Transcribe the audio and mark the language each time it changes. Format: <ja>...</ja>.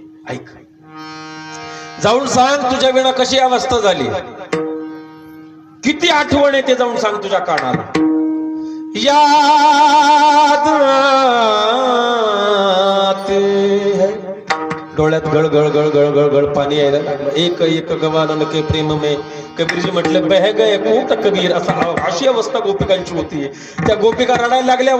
<mr>ऐक, जाऊन सांग तुझ्या विना कशी अवस्था झाली, किती आठवण येते, जाऊन सांग तुझ्या कानाला.</mr> <hi>याद</hi> <mr>डोळ्यात गळ गळ गळ गळ गळ गळ पाणी यायला लागलं.</mr> <hi>एक एक गवालन के प्रेम में,</hi> <mr>कबीरजी म्हटले</mr> <hi>बह गए कोट कबीर.</hi> <mr>अशी अवस्था गोपिकांची होती. त्या गोपिका रडायला लागल्या.</mr>